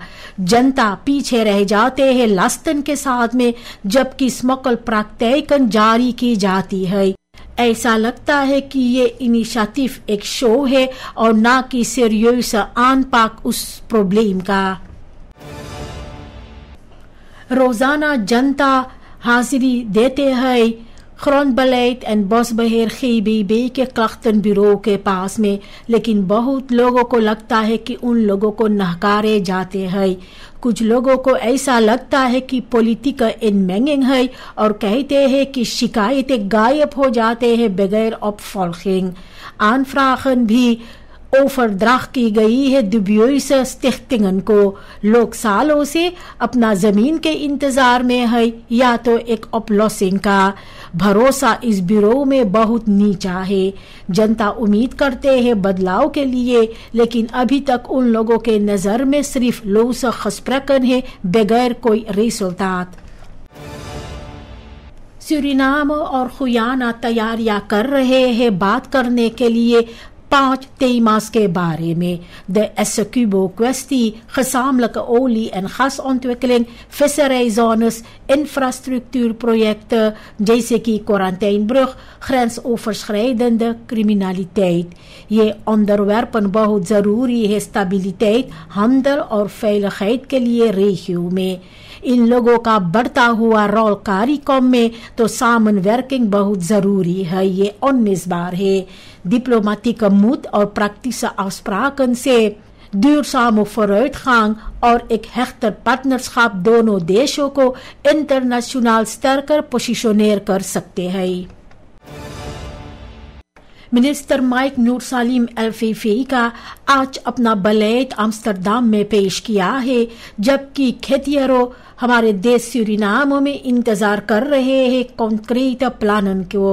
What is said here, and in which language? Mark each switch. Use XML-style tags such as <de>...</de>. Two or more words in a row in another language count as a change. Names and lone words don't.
<hns>जनता पीछे रह जाते हैं लास्तन के साथ में, जबकि स्मगल प्रैक्टिकन जारी की जाती है। ऐसा लगता है कि ये इनिशिएटिव एक शो है और ना कि सीरियस आनपाक उस प्रॉब्लम का। रोजाना जनता हाजिरी देते हैं grondbeleid en bosbeheer GBB के klachtenbureau के पास में, लेकिन बहुत लोगों को लगता है कि उन लोगों को नहकारे जाते हैं। कुछ लोगों को ऐसा लगता है कि</hns> <nl>politieke inmenging</nl> <hns>है और कहते हैं कि शिकायतें गायब हो जाते हैं बगैर opvolging। aanvragen भी ओवरड्राफ्ट की गई है</hns> <nl>dubieuze stichtingen</nl> <hns>को। लोग सालों से अपना जमीन के इंतजार में है या तो एक अपलॉसिंग का। भरोसा इस ब्यूरो में बहुत नीचा है। जनता उम्मीद करते हैं बदलाव के लिए, लेकिन अभी तक उन लोगों के नजर में सिर्फ</hns> <nl>losse gesprekken</nl> <hns>है बगैर कोई रिजल्ट। सूरीनाम और गुयाना तैयारियां कर रहे हैं बात करने के लिए 5 thema's के बारे में।</hns> <nl>De Essecubo-kwestie, gezamenlijke olie- en gasontwikkeling, visserijzones, infrastructuurprojecten,</nl> <hns>जैसे कि quarantijnbrug,</hns> <nl>grensoverschrijdende criminaliteit।</nl> <hns>ये onderwerpen बहुत जरूरी है</hns> <nl>stabiliteit, handel</nl> <hns>और veiligheid के लिए regio में। इन लोगों का बढ़ता हुआ रोल कार्यक्रम में तो सामनwerking बहुत जरूरी है। ये 19 बार है।</hns> <nl>Diplomatieke moed</nl> <hns>और</hns> <nl>praktische afspraken</nl> <hns>से</hns> <nl>duurzame vooruitgang</nl> <hns>और एक</hns> <nl>hechter partnerschap</nl> <hns>दोनों देशों को</hns> <nl>internationaal sterker positioneer</nl> <hns>कर सकते हैं। मिनिस्टर माइक नूर सालिम एल-फीफी का आज अपना बलेट आम्स्टरडाम में पेश किया है, जबकि खेतिहरों हमारे देश सूरीनाम में इंतजार कर रहे हैं कॉन्क्रीट प्लान को।</hns>